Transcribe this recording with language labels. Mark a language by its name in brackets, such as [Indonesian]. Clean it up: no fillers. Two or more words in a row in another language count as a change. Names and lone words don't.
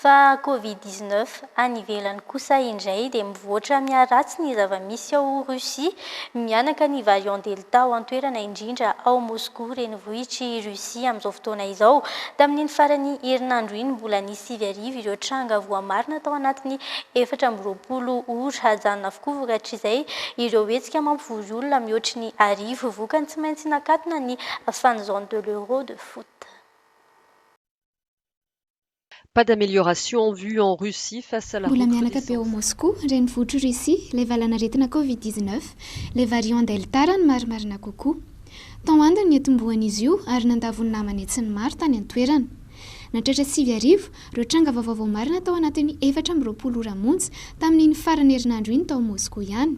[Malagasy] fa Covid-19 any ivelany kosa indray dia mivoatra miaratsy ny zava-misy ao Russia mianaka ny [French] variant delta [Malagasy] ao an-toerana indrindra ao Moscou renivohitry Russia amin'izao fotoana izao. Tamin'ny farany herinandro iny mbola nisy 7 ireo tranga voamarina tao anatin'ny 420 ora hajanona avokoa vokatr'izay ireo hetsika mampivory olona mihoatry ny 10 vokany tsy maintsy nakatona ny [French] fan zone de l'Euro de foot. Pas d'amélioration vue en Russie face à la [Malagasy] mbola mianaka be ao Moscou renivohitry Russia ilay valanaretina Covid-19 ilay [French] variant delta [Malagasy] rano marimarina kokoa. Tao andiny ny etombohan'izy io ary nandavony namany etsy ny maro tany an-toerana. Natratra 7 ireo tranga vaovao marina tao anatin'ny 420 ora montsy tamin'ny farany herinandro iny tao Moscou ihany.